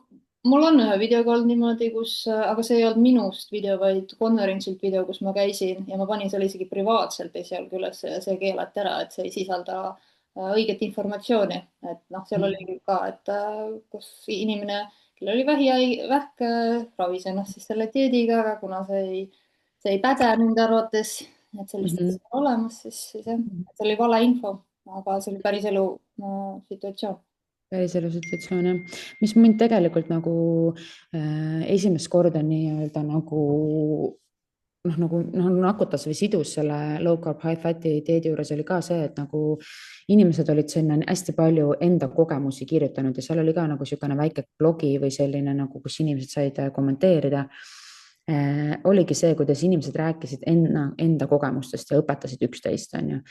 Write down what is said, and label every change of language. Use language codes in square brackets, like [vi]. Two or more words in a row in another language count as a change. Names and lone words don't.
[et] Mul on ühe videoga olnud niimoodi, aga see ei olnud minust video, vaid konverentsilt video, kus ma käisin ja ma panin selle isegi privaatselt esialgu üles ja see keelati ära, et see ei sisalda õiget informatsiooni, et noh, seal oli ka, et kus inimene, kellel oli vähk, ravis ennast siis selle dieediga, aga kuna see ei päde nende arvates, et sellist asja on olemas, siis jah, see oli valeinfo, aga see oli päriselu situatsioon. Päriselu situatsioon jah, mis mind tegelikult nagu esimest korda nii-öelda nagu nagu nakutas või sidus selle [en] low carb high fat'i [et] dieedi juures oli ka see, et nagu inimesed olid sinna hästi palju enda kogemusi kirjutanud ja seal oli ka nagu niisugune väike blogi või selline nagu, kus inimesed said kommenteerida. Oligi see, kuidas inimesed rääkisid enda kogemustest ja õpetasid üksteist, on ju.